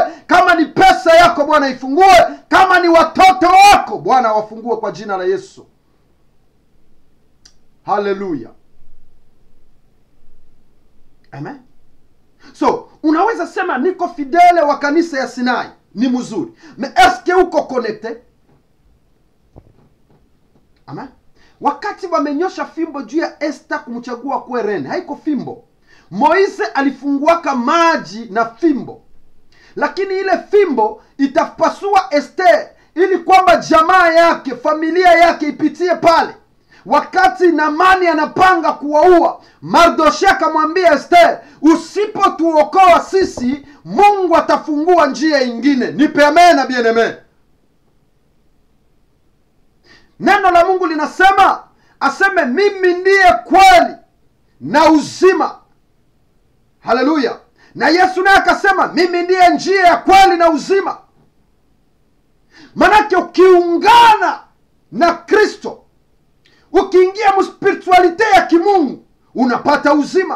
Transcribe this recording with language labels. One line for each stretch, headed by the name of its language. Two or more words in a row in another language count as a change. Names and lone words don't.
Swahili: Kama ni pesa yako Bwana ifungue. Kama ni watoto wako Bwana wafungue kwa jina la Yesu. Hallelujah. Amen. So, unaweza sema niko fidele wa kanisa ya Sinai. Ni mzuri.
French: Mais est-ce que uko connecté?
Swahili: Amen. Wakati wamenyosha fimbo juu ya Esther kumchagua kuwe rene, haiko fimbo. Moise alifunguaka maji na fimbo. Lakini ile fimbo itapasua Esther ili kwamba jamaa yake, familia yake ipitie pale. Wakati Naamani anapanga kuwaua, Mardoshia akamwambia Esther, usipotuokoa sisi, Mungu atafungua njia ingine. Nipe amena bien-aimé. Neno la Mungu linasema, aseme mimi ndiye kweli na uzima. Haleluya. Na Yesu naye akasema mimi ndiye njia ya kweli na uzima. Manake ukiungana na Kristo, ukiingia mspiritualite ya kimungu, unapata uzima.